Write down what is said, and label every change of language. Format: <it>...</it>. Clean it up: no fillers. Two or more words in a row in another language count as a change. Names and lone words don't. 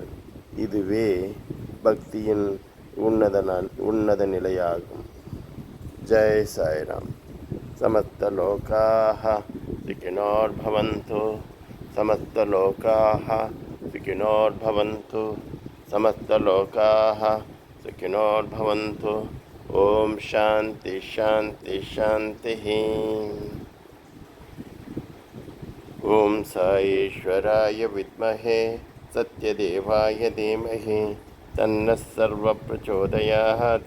<ta>இதுவே பக்தியின் உன்னத நிலையாகும்.</ta> <sa>ஜெய் சாய்ராம். समस्त लोकाः सुखिनो भवन्तु, समस्त लोकाः सुखिनो भवन्तु, समस्त लोकाः सुखिनोर भवन्तु. ओम शांति शांति शांति. ओम साईश्वराय विद्महे सत्यदेवाय धीमहि तन्नः सर्वः प्रचोदयात्.</sa>